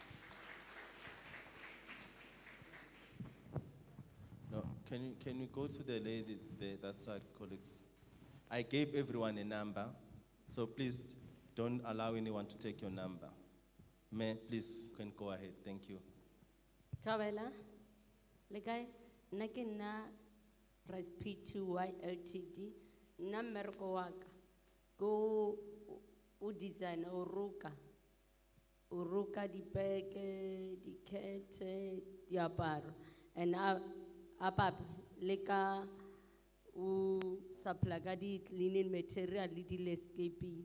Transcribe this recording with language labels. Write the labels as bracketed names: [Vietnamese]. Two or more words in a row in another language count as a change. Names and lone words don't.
[English] No, can you go to the lady there, that side, colleagues? I gave everyone a number, so please don't allow anyone to take your number. May, please, can go ahead. Thank you. [Northern Sotho] Thobela, le kae? Nna ke nna Price P2Y Ltd. Nna mmereko wa ka ko o design o ruka dipeke, dikhete, diaparo, and a papi le ka o supply ka di-cleaning material le di-landscaping.